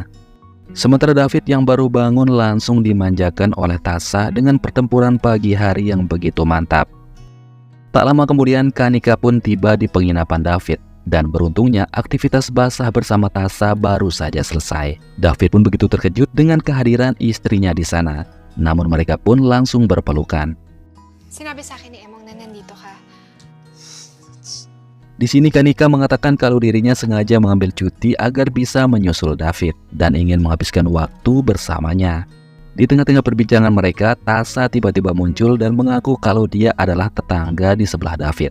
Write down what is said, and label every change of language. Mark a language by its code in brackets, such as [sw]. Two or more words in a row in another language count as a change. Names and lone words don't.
[id] Sementara David yang baru bangun langsung dimanjakan oleh Tasha dengan pertempuran pagi hari yang begitu mantap. Tak lama kemudian Kanika pun tiba di penginapan David, dan beruntungnya aktivitas basah bersama Tasha baru saja selesai. David pun begitu terkejut dengan kehadiran istrinya di sana, namun mereka pun langsung berpelukan. [tl] Sinabi sa akin ni Emong na nandito ka. [id] Di sini Kanika mengatakan kalau dirinya sengaja mengambil cuti agar bisa menyusul David dan ingin menghabiskan waktu bersamanya. Di tengah-tengah perbincangan mereka, Tasha tiba-tiba muncul dan mengaku kalau dia adalah tetangga di sebelah David.